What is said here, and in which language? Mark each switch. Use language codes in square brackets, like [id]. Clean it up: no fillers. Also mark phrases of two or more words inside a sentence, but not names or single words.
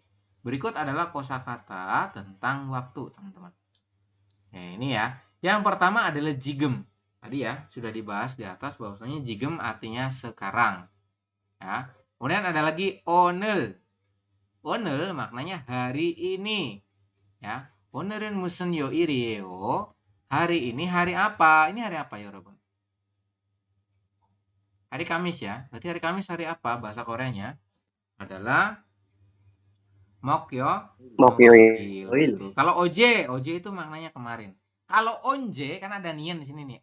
[id] Berikut adalah kosakata tentang waktu, teman-teman. Nah, ini ya. Yang pertama adalah jigem. Tadi ya sudah dibahas di atas bahwasanya jigem artinya sekarang. Ya. Kemudian ada lagi onel. O늘 maknanya hari ini. Ya. [ko] 오늘은 무슨 요일이에요? [id] Hari ini hari apa? Ini hari apa ya, Robon? Hari Kamis ya. Berarti hari Kamis hari apa? Bahasa Koreanya adalah [ko] 목요일. [id] Kalau oje itu maknanya kemarin. Kalau onje kan ada nian di sini nih.